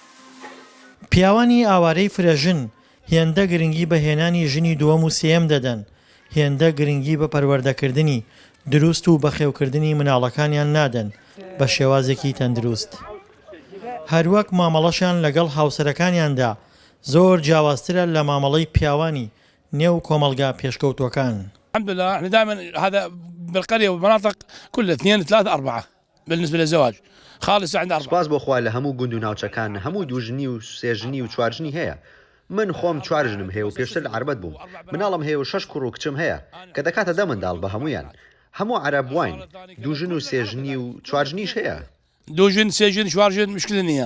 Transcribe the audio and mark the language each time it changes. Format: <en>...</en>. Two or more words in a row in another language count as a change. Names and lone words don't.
<ckb>پیاوانی ئاوارەی فرەژن هێندە گرنگی بە هێنانی ژنی دووەم و سێم دەدەن، هێندە گرنگی بە پەروەردەکردنی دروست و بەخێوکردنی مناڵەکانیان نادەن بە شێوازێکی تەندروست. هەروەک مامەڵەشیان لەگەڵ هاوسەرەکانیاندا زۆر جیاوازترە لە مامەڵەی پیاوانی نێو کۆمەلگا پێشکەوتوەکان.</ckb> <ar>الحمد لله احنا دائما هذا بالقريه والمناطق كلها 2 3 4 بالنسبه للزواج خالص عند 4.</ar> <ckb>سپاس بۆ خوا لە هەموو گوند و ناوچەکان هەموو دووژنی و سێژنی و چوارژنی هەیە. من خۆم 4 ژنم هەیە و پێشتر لە عەربەت بووم. مناڵم هەیە و 6 کوڕ و کچم هەیە کە دەکاتە 10 منداڵ بە هەمویان. هەموو عەرەب واین دووژن و سێژنی و چوارژنیش هەیە. دووژن سێژن چوارژن مشکل نییە.</ckb>